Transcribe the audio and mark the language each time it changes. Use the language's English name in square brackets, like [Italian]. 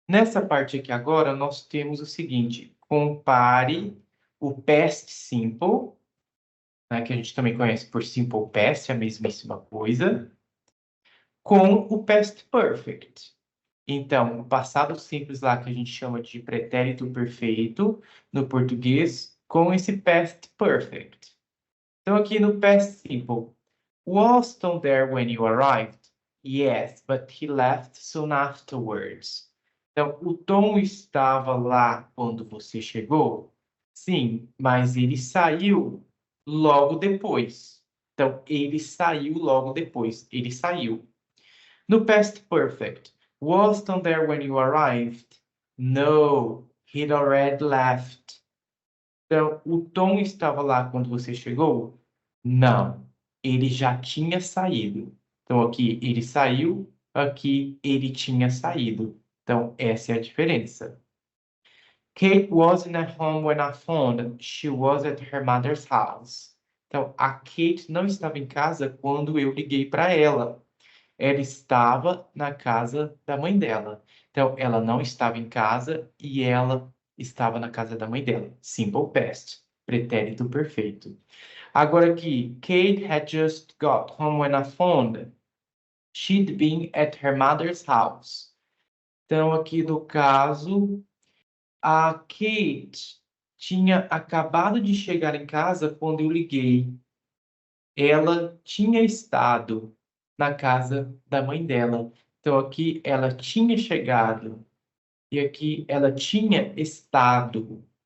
[Portuguese] Nessa parte aqui agora, nós temos o seguinte: compare o past simple, né, que a gente também conhece por simple past, a mesmíssima coisa, com o past perfect. Então, o passado simples lá que a gente chama de pretérito perfeito, no português, com esse past perfect. Então, aqui no [English] past simple, was Tom there when you arrived? Yes, but he left soon afterwards. [Portuguese] Então, o Tom estava lá quando você chegou? Sim, mas ele saiu logo depois. Então, ele saiu logo depois. Ele saiu. [English] No past perfect, was Tom there when you arrived? No, he'd already left. [Portuguese] Então, o Tom estava lá quando você chegou? Não, ele já tinha saído. Então, aqui ele saiu, aqui ele tinha saído. Então, essa é a diferença. [English] Kate wasn't at home when I phoned. She was at her mother's house. [Portuguese] Então, a Kate não estava em casa quando eu liguei para ela. Ela estava na casa da mãe dela. Então, ela não estava em casa e ela estava na casa da mãe dela. Simple past, pretérito perfeito. Agora aqui, [English] Kate had just got home when I phoned. She'd been at her mother's house. [Portuguese] Então, aqui no caso, a Kate tinha acabado de chegar em casa quando eu liguei. Ela tinha estado na casa da mãe dela. Então, aqui ela tinha chegado e aqui ela tinha estado.